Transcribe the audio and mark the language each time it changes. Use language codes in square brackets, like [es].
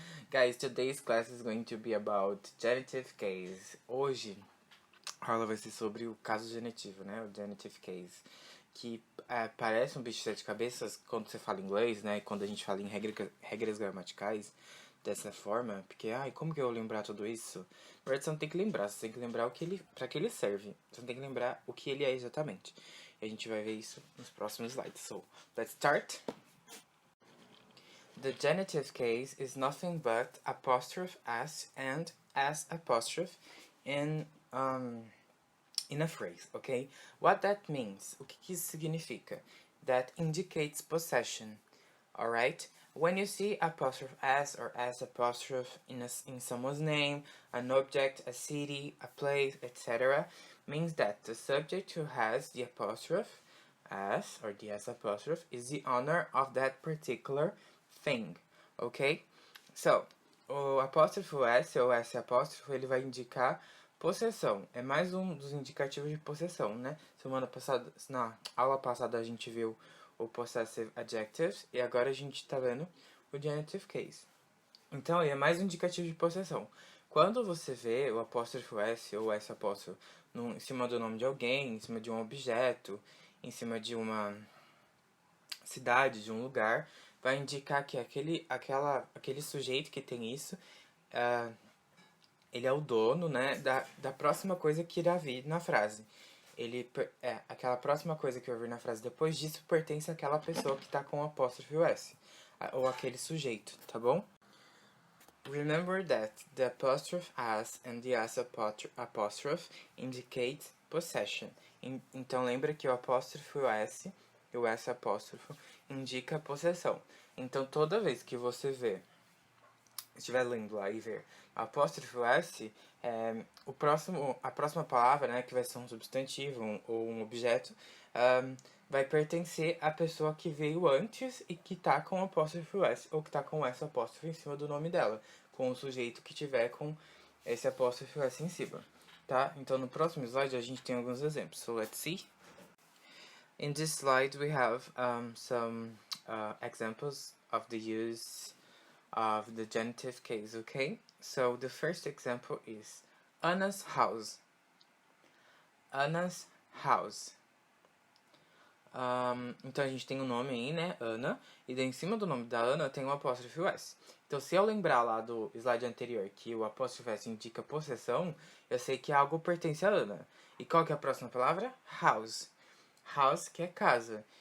[en] Guys, today's class is going to be about genitive case. [pt] Hoje a aula vai ser sobre o caso genitivo, né? O genitive case. Que parece um bicho de sete cabeças quando você fala inglês, né? E quando a gente fala em regras gramaticais dessa forma. Porque, como que eu vou lembrar tudo isso? Na verdade, você não tem que lembrar. Você tem que lembrar pra que ele serve. Você não tem que lembrar o que ele é exatamente. E a gente vai ver isso nos próximos slides. [en] So, let's start. The genitive case is nothing but apostrophe s and s apostrophe in a phrase, okay? What that means, o que isso significa? That indicates possession, alright? When you see apostrophe s or s apostrophe in someone's name, an object, a city, a place, etc., means that the subject who has the apostrophe s or the s apostrophe is the owner of that particular thing, ok? [pt] So, o apóstrofo s ou s apóstrofo, ele vai indicar possessão. É mais um dos indicativos de possessão, né? Semana passada, na aula passada a gente viu o possessive adjectives e agora a gente tá vendo o genitive case. Então, ele é mais um indicativo de possessão. Quando você vê o apóstrofo s ou s apóstrofo em cima do nome de alguém, em cima de um objeto, em cima de uma cidade, de um lugar, vai indicar que aquele sujeito que tem isso, ele é o dono, né, da próxima coisa que irá vir na frase. Aquela próxima coisa que eu vir na frase depois disso pertence àquela pessoa que tá com o apóstrofo S, ou aquele sujeito, tá bom? [en] Remember that the apostrophe as and the as apostrophe indicate possession. [pt] Então lembra que o apóstrofo S e o S apóstrofo indica possessão. Então toda vez que você estiver lendo lá e ver apóstrofo S, a próxima palavra, né, que vai ser um substantivo ou um objeto, vai pertencer à pessoa que veio antes e que tá com apóstrofo S, ou que tá com S apóstrofo em cima do nome dela, com o sujeito que tiver com esse apóstrofo S em cima, tá? Então no próximo slide a gente tem alguns exemplos. [en] So let's see. In this slide we have some examples of the use of the genitive case, okay? So the first example is Anna's house. Anna's house. [pt] Então a gente tem o nome aí, né? Ana. E daí em cima do nome da Ana tem o apóstrofo S. Então se eu lembrar lá do slide anterior que o apóstrofo S indica possessão, eu sei que algo pertence a Ana. E qual que é a próxima palavra? House. House, que é casa.